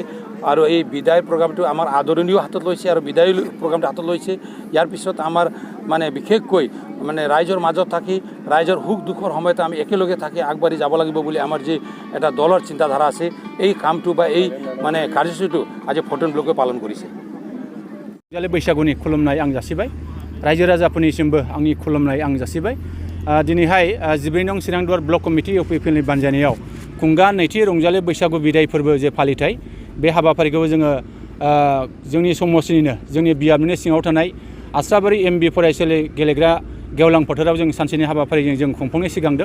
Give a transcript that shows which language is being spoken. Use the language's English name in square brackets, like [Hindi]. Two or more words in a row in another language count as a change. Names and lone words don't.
[Assamese] আৰু এই বিদায় প্ৰগ্ৰামটো আমাৰ আদৰণীয় হাতত লৈছে আৰু বিদায় প্ৰগ্ৰামটো হাতত লৈছে। ইয়াৰ পিছত আমাৰ মানে বিশেষকৈ মানে ৰাইজৰ মাজত থাকি ৰাইজৰ সুখ দুখৰ সময়তে আমি একেলগে থাকি আগবাঢ়ি যাব লাগিব বুলি আমাৰ যি এটা দলৰ চিন্তাধাৰা আছে, এই কামটো বা এই মানে কাৰ্যসূচীটো আজি 14 ব্লকে পালন কৰিছে। [Bodo] बैसागुनि खुलुमनाय आं जासिबाय। रायजो राजाफोरनिसिमबो आंनि खुलुमनाय आं जासिबाय। दिनैहाय 14 नं चिरांदुवार ब्लक कमिटि इउ.प.लनि बानजायनायाव खुंगा नैथि रंजालि बैसागु बिदाय फोरबो जे फालिथाय बे हाबाफारिखौ जोङो जोंनि समाजनिनो जोंनि बियाबनिनो सिङाव थानाय आस्राबारि MB फरायसालि गेलेग्रा गेवलां फोथाराव जों सानसेनि हाबाफारिजों जों खुंफुंनो सिगांदों।